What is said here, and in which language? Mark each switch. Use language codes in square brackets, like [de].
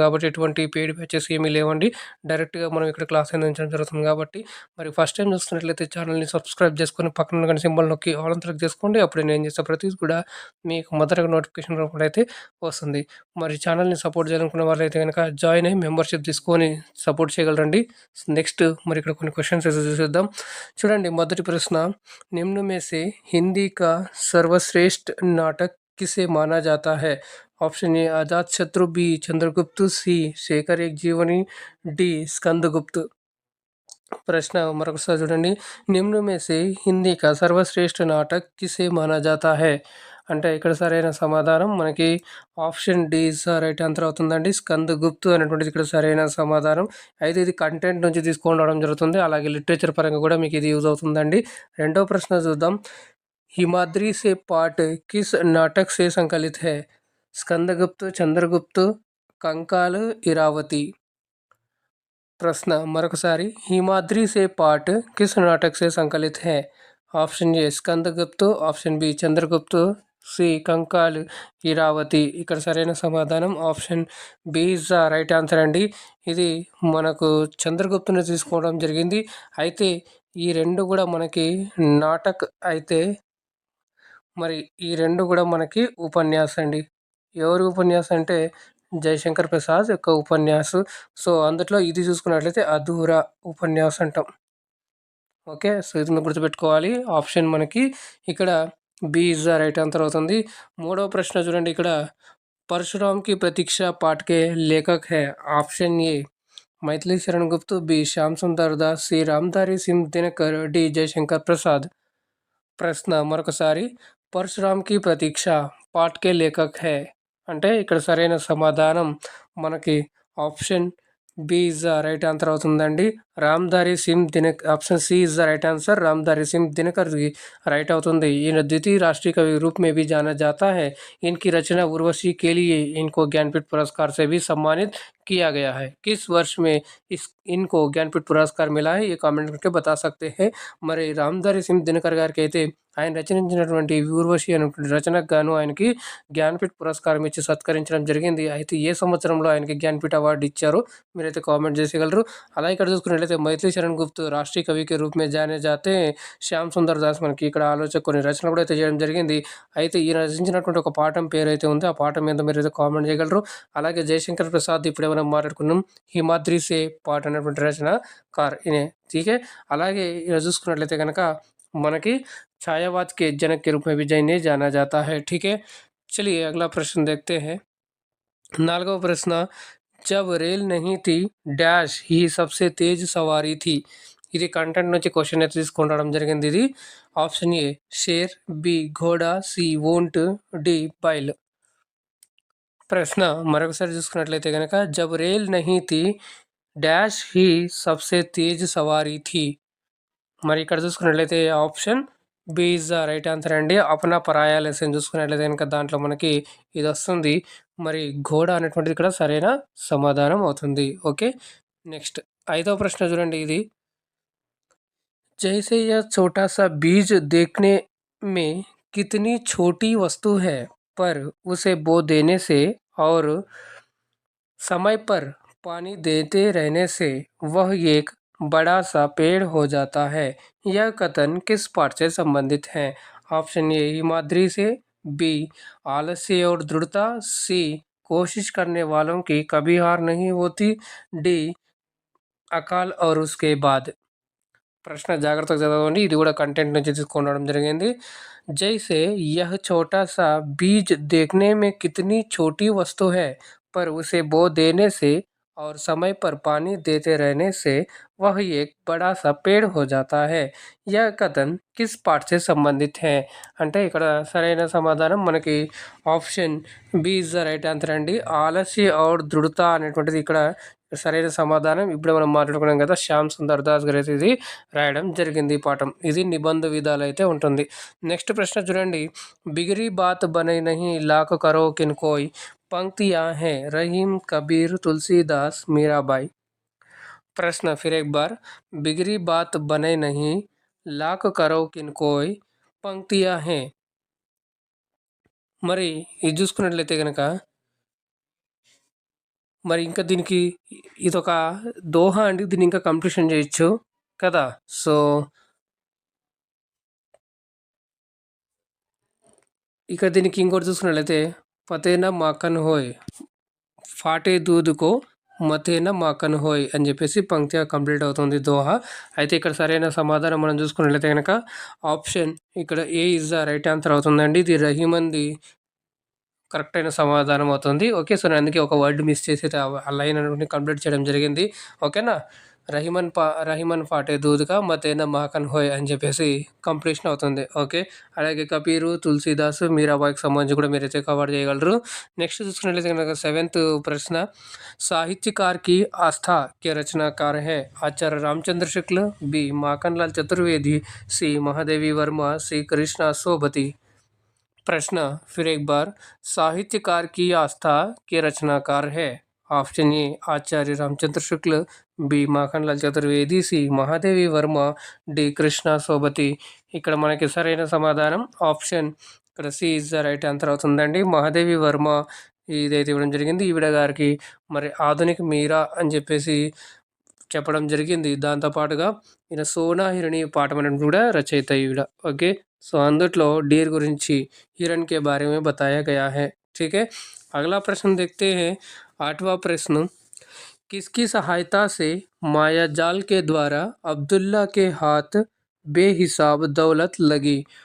[te] కాబట్టి ఎటువంటి paid batches ఏమీ లేవండి. డైరెక్ట్‌గా మనం ఇక్కడ క్లాస్ అందించడం జరుగుతుంది కాబట్టి మరి ఫస్ట్ టైం చూస్తున్నట్లయితే ఛానల్‌ని సబ్స్క్రైబ్ చేసుకొని పక్కన ఉన్న సింబల్ నొక్కి ఆల్ అని సెలెక్ట్ చేసుకోండి. అప్పుడే నేను చేసే ప్రతిది కూడా మీకు మొదటగా నోటిఫికేషన్ రూపంలో అయితే వస్తుంది. మరి ఛానల్‌ని సపోర్ట్ చేయాలనుకున్న వాళ్ళైతే గనక జాయిన్ అయ్యి మెంబర్‌షిప్ తీసుకొని సపోర్ట్ చేయగలరండి. నెక్స్ట్ మరి ఇక్కడ కొన్ని క్వెషన్స్ అయితే చూసేద్దాం. చూడండి మొదటి ప్రశ్న, [hi] निम्न में से हिंदी का सर्वश्रेष्ठ नाटक किसे माना जाता है? Option A Ajatashatru, B Chandragupta, सी शेखर एक जीवनी, डी स्कंदगुप्त. [te] ప్రశ్న మరొకసారి చూడండి. [hi] నిమ్న में से हिंदी का सर्वश्रेष्ठ नाटक किसे माना जाता है? [te] అంటే ఇక్కడ సరైన సమాధానం మనకి [en] option D right answer [te] అవుతుందండి. స్కందగుప్తు అనేటువంటిది ఇక్కడ సరైన సమాధానం. అయితే ఇది కంటెంట్ నుంచి తీసుకొని రావడం జరుగుతుంది. అలాగే లిటరేచర్ పరంగా కూడా మీకు ఇది యూజ్ అవుతుందండి. రెండో ప్రశ్న చూద్దాం. [hi] हिमाद्री से पाठ किस नाटक से संकलित है? स्कंदगुप्त, चंद्रगुप्त, कंकाल, इरावती. प्रश्न मरొకసారి. हिमाद्री से पाठ किस नाटक से संकलित है? Option A Skandagupta, option B Chandragupta, C కంకాల్, Iravati. [te] ఇక్కడ సరైన సమాధానం [en] option B is the right answer [te] అండి. ఇది మనకు చంద్రగుప్తుని తీసుకోవడం జరిగింది. అయితే ఈ రెండు కూడా మనకి నాటక్ అయితే మరి ఈ రెండు కూడా మనకి ఉపన్యాసం అండి. ఎవరి ఉపన్యాసం అంటే జయశంకర్ ప్రసాద్ యొక్క ఉపన్యాసం. సో అందులో ఇది చూసుకున్నట్లయితే అధూరా ఉపన్యాసం అంటాం. ఓకే, సో ఇది మీరు గుర్తుపెట్టుకోవాలి. ఆప్షన్ మనకి ఇక్కడ [en] B is the right answer [te] అవుతుంది. మూడవ ప్రశ్న చూడండి. [hi] ఇక్కడ परशुराम की प्रतीक्षा पाठ के लेखक है. Option A Maithili Sharan Gupt, B Shyam सुंदर दास, सी रामधारी सिंह दिनकर, डी जयशंकर प्रसाद. [te] ప్రశ్న మరొకసారి. [hi] परशुराम की प्रतीक्षा पाठ के लेखक है [te] అంటే ఇక్కడ సరైన సమాధానం మనకి option [en] B is the right answer [te] అవుతుందండి. Ramdhari Singh Dinakar. [en] Option C is the right answer. Ramdhari Singh Dinkar right [te] అవుతుంది. ఈయన [hi] द्वितीय राष्ट्रीय कवि रूप में भी जाना जाता है. इनकी रचना उर्वशी के लिए इनको ज्ञानपीठ पुरस्कार से भी सम्मानित किया गया है. किस वर्ष में इनको ज्ञानपीठ पुरस्कार मिला है? [te] ये కామెంట్ [hi] करके बता सकते हैं. [te] మరి రామ్ధారి సింగ్ దినకర్ గారికి అయితే ఆయన రచనించినటువంటి ఊర్వశి అనేటువంటి రచనకు గాను ఆయనకి జ్ఞానపీఠ పురస్కారం ఇచ్చి సత్కరించడం జరిగింది. అయితే ఏ సంవత్సరంలో ఆయనకి జ్ఞానపీఠ అవార్డు ఇచ్చారో మీరైతే కామెంట్ చేసేయగలరు. అలా ఇక్కడ చూసుకున్నట్లయితే [hi] मैथिली शरण गुप्त राष्ट्रीय कवि के रूप में जाने जाते हैं. [te] శ్యామ్ సుందర్ దాస్ మనకి ఇక్కడ ఆలోచన కొన్ని రచనలు కూడా అయితే చేయడం జరిగింది. అయితే ఈయన రచించినటువంటి ఒక పాఠం పేరు అయితే ఉంది. ఆ పాఠం మీద మీరైతే కామెంట్ చేయగలరు. అలాగే జయశంకర్ ప్రసాద్ ఇప్పుడు ఏమైనా మాట్లాడుకున్నాం. హిమాద్రి సే పాట అనేటువంటి రచన కార్ ఇనే ఠీకే. అలాగే ఇలా చూసుకున్నట్లయితే కనుక మనకి [hi] छायावाद के जनक के रूप में भी इन्हें जाना जाता है. ठीक है, चलिए अगला प्रश्न देखते हैं. [te] 4వ ప్రశ్న, [hi] जब रेल नहीं थी डैश ही सबसे तेज सवारी थी. [te] ఇది కంటెంట్ నుంచి క్వశ్చన్ అయితే తీసుకొని రావడం జరిగింది. ఇది option ఏ share, B ఘోడా, C won't, D bile. ప్రశ్న మరొకసారి చూసుకున్నట్లయితే కనుక [hi] जब रेल नहीं थी डैश ही सबसे तेज सवारी थी. [te] మరి ఇక్కడ చూసుకున్నట్లయితే [en] option B is the right answer [te] అండి. అపనా పరాయా లెసన్ చూసుకున్నట్లయితే కనుక దాంట్లో మనకి ఇది వస్తుంది. మరి ఘోడ అనేటువంటిది ఇక్కడ సరైన సమాధానం అవుతుంది. ఓకే, నెక్స్ట్ 5వ ప్రశ్న చూడండి. ఇది [hi] जैसे यह छोटा सा बीज देखने में कितनी छोटी वस्तु है, पर उसे बो देने से और समय पर पानी देते रहने से वह एक बड़ा सा पेड़ हो जाता है. यह कथन किस पाठ से संबंधित है? ऑप्शन ए हिमाद्री से, बी आलस्य और दृढ़ता, सी कोशिश करने वालों की कभी हार नहीं होती, डी अकाल और उसके बाद. [te] ప్రశ్న జాగ్రత్తగా చదవండి. ఇది కూడా కంటెంట్ నుంచి తీసుకొని రావడం జరిగింది. [hi] जैसे यह छोटा सा बीज देखने में कितनी छोटी वस्तु है, पर उसे बो देने से और समय पर पानी देते रहने से वह एक बड़ा सा पेड़ हो जाता है. यह कथन किस पाठ से संबंधित है? [te] అంటే ఇక్కడ సరైన సమాధానం మనకి [en] option B is the right answer [te] అండి. ఆలస్య ఔర్ దృఢత అనేటువంటిది ఇక్కడ సరైన సమాధానం. ఇప్పుడు మనం మాట్లాడుకున్నాం కదా, శ్యామ్ సుందర్ దాస్ గారు అయితే ఇది రాయడం జరిగింది ఈ పాఠం. ఇది నిబంధ విధాలు అయితే ఉంటుంది. నెక్స్ట్ ప్రశ్న చూడండి. [hi] బిగిరి బాత్ బనే నహీ లాక్ కరో కిన్ కోయ్ పంక్తియాँ हैं रहीम कबीर तुलसीदास मीराबाई. प्रश्न फिर एक बार. बिगड़ी बात बने नहीं लाख करो किन कोई పంక్తియా హే. [te] మరి ఇది చూసుకున్నట్లయితే కనుక మరి ఇంకా దీనికి ఇదొక దోహా అండి. దీన్ని ఇంకా కంప్లీషన్ చేయొచ్చు కదా. సో ఇక దీనికి ఇంకోటి చూసుకున్నట్లయితే [hi] ఫతేనా మాకన్ హోయ్ ఫాటే దూదుకో మతేనా మాకన్ హోయ్ [te] అని చెప్పేసి పంక్తిగా కంప్లీట్ అవుతుంది దోహా. అయితే ఇక్కడ సరైన సమాధానం మనం చూసుకున్నట్లయితే కనుక ఆప్షన్ ఇక్కడ [en] A is the right answer [te] అవుతుందండి. ఇది రహీమంది కరెక్ట్ అయిన సమాధానం అవుతుంది. ఓకే, సో నేను అందుకే ఒక వర్డ్ మిస్ చేసి ఆ లైన్ అనేది కంప్లీట్ చేయడం జరిగింది. ఓకేనా. [hi] రహిమన్ ఫాటే దూద్గా మతేనా మాకన్ హోయ్ [te] అని చెప్పేసి కంప్లీషన్ అవుతుంది. ఓకే, అలాగే కబీరు తులసీదాస్ మీరాబాయికి సంబంధించి కూడా మీరైతే కవర్ చేయగలరు. నెక్స్ట్ చూసుకున్నట్లయితే కనుక 7th ప్రశ్న. [hi] साहित्यकार की आस्था के रचनाकार है आचार्य रामचंद्र शुक्ल, बी माखनलाल चतुर्वेदी, सी महादेवी वर्मा, सी कृष्णा सोबती. प्रश्न फिर एक बार. साहित्यकार की आस्था के रचनाकार है. Option A Acharya Ramchandra Shukla, B Makhanlal Chaturvedi, C Mahadevi Varma, D Krishna సోబతి. [te] ఇక్కడ మనకి సరైన సమాధానం ఆప్షన్ ఇక్కడ [en] C is the right answer [te] అవుతుందండి. మహాదేవి వర్మ ఇదైతే ఇవ్వడం జరిగింది. ఈవిడ గారికి మరి ఆధునిక మీరా అని చెప్పేసి చెప్పడం జరిగింది. దాంతోపాటుగా ఈయన సోనా హిరణి పాఠం అనేది కూడా రచయిత ఈవిడ. ఓకే, సో అందుట్లో डीर गुरिंची [hi] हिरण के बारे में बताया गया है. ठीक है, अगला प्रश्न देखते हैं. 8वां प्रश्न. किसकी सहायता से माया जाल के द्वारा अब्दुल्ला के हाथ बेहिसाब दौलत लगी.